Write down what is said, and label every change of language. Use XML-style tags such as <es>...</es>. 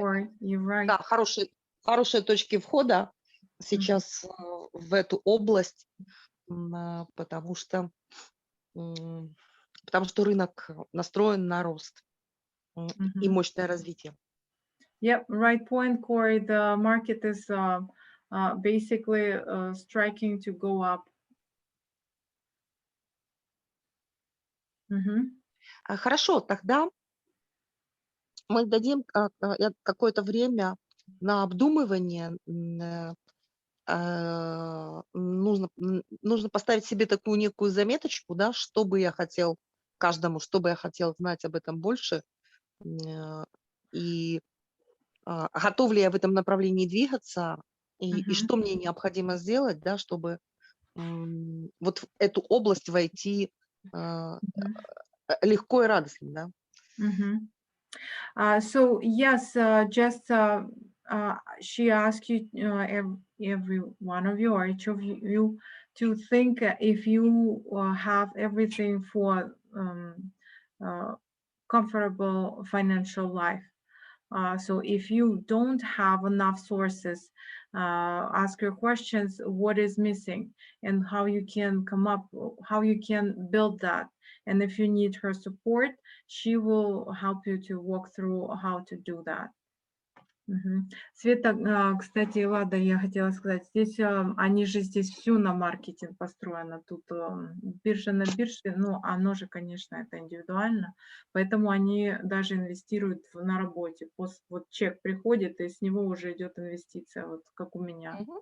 <en>Corey, you're right.</en> <ru>Да, хорошие точки входа сейчас в эту область, потому что рынок настроен на рост и мощное развитие.</ru> <en>Yep, right point, Corey. The market is basically striking to go up.</en> <ru>Хорошо, тогда мы дадим какое-то время на обдумывание нужно поставить себе такую некую заметочку, да, что бы я хотел каждому, что бы я хотел знать об этом больше, и готов ли я в этом направлении двигаться, и что мне необходимо сделать, да, чтобы вот в эту область войти легко и радостно, да.</ru> <en>So yes, just she asked you, every one of you or each of you to think if you have everything for comfortable financial life. So if you don't have enough sources, ask your questions, what is missing and how you can come up, how you can build that. And if you need her support, she will help you to walk through how to do that.</en> <ru>Света, кстати, Лада, я хотела сказать, здесь они же здесь все на маркетинг построено, тут биржа на бирже, но оно же, конечно, это индивидуально, поэтому они даже инвестируют на работе. Вот чек приходит, и с него уже идет инвестиция, вот как у меня.</ru>